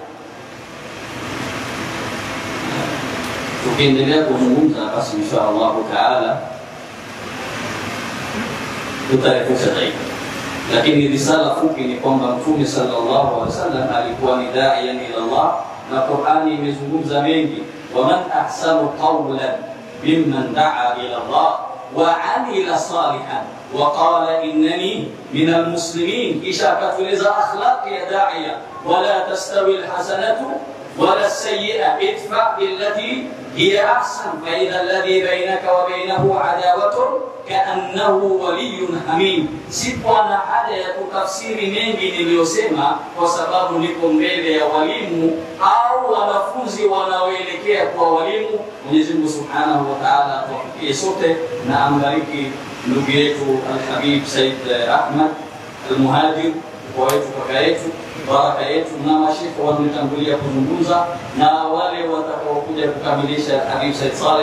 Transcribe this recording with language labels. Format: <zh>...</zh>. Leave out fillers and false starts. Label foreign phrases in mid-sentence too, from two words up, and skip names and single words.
<sw>Tukiendelea kuzungumza basi</sw> <ar>إن شاء الله تعالى</ar> <sw>tutarejesha zaidi, lakini risala fupi ni kwamba Mtume</sw> <ar>صلى الله عليه وسلم</ar> <sw>alikuwa ni</sw> <ar>داعيا إلى الله,</ar> <sw>na Qur'ani imezungumza mengi.</sw> <ar>ومن أحسن قولا ممن دعا إلى الله وعمل صالحا وقال إنني من المسلمين. إشاكة لذا أخلاق يا داعية. ولا تستوي الحسنة ولا السيئة، ادفع بالتي هي أحسن فإذا الذي بينك وبينه عداوة كأنه ولي حميم.</ar> <sw>Sikuwa na haja ya kutafsiri mengi niliyosema, kwa sababu niko mbele ya walimu au wanafunzi wanaoelekea kwa walimu. Mwenyezi Mungu</sw> <ar>سبحانه وتعالى</ar> <sw>atufikie sote na ambariki ndugu yetu Al-Habib Said Ahmed Al-Muhajir, kwa wetu, kaka yetu, baraka yetu, na mashekhe waliotangulia kuzungumza na wale watakaokuja kukamilisha Habib Said Saleh.</sw>